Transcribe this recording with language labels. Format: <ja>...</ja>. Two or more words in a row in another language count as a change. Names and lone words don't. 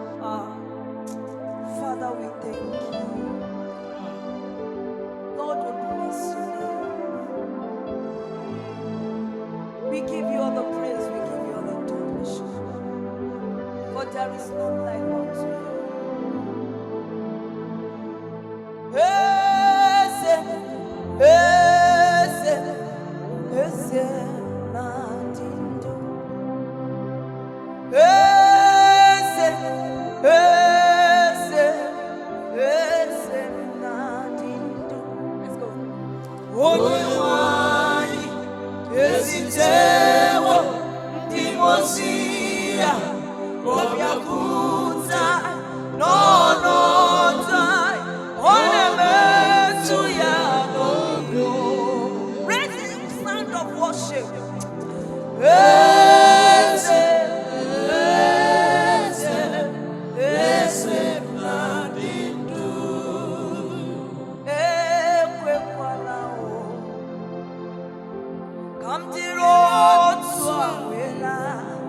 <en>Ah, Father, we thank you. Lord, we bless your name. We give you all the praise, we give you all the adoration. For there is none like unto you.</en> <ig>Eze, Eze, Eze, na dị ndụ. Eze, Eze, Eze, na dị ndụ.</ig> <en>Let's go.</en> <ig>Onye nwe anyị, ezitewo ndị mmụọ ozi ya, ọbịakwuta n'ọnọdụ anyị, ọ na-emetụ ya n'obi.</ig> <en>Raise the sound of worship.</en> <ig>Eze, Eze, Eze na dị ndụ. Ekwekwala o, ka m dịrị otu a wee laa.</ig>